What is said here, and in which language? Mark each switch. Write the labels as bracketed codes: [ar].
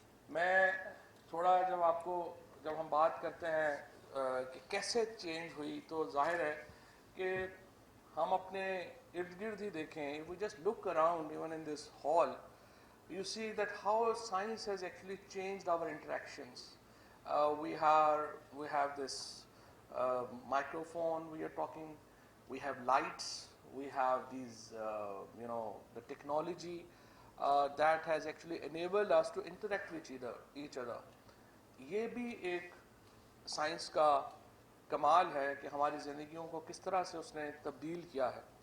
[hi] मैं थोड़ा जब हम बात करते हैं कि कैसे चेंज हुई, तो जाहिर है कि हम अपने इर्द गिर्द ही देखें. [en] If we just look around, even in this hall, you see that how science has actually changed our interactions. We have this microphone we are talking, we have lights, we have these, the technology that has actually enabled us to interact with each other. [hi] ये भी एक science का कमाल है कि हमारी ज़िंदगियों को किस तरह से उसने तब्दील किया है.